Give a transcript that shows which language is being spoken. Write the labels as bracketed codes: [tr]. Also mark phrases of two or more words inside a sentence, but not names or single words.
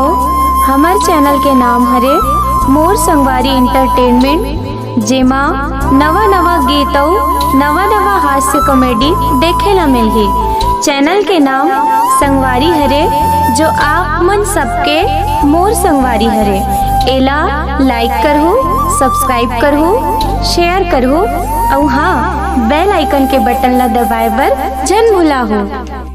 [hne] हमार चैनल के नाम हरे मोर संगवारी एंटरटेनमेंट, जेमा नवा नवा गीत और नवा नवा हास्य कॉमेडी देखे ला मिलही। चैनल के नाम संगवारी हरे, जो आप मन सबके मोर संगवारी हरे। एला लाइक करहु, सब्सक्राइब करहु, शेयर करहु और हाँ, [en] bell icon [hne] के बटन ला दबाए बर जन भुलाहु।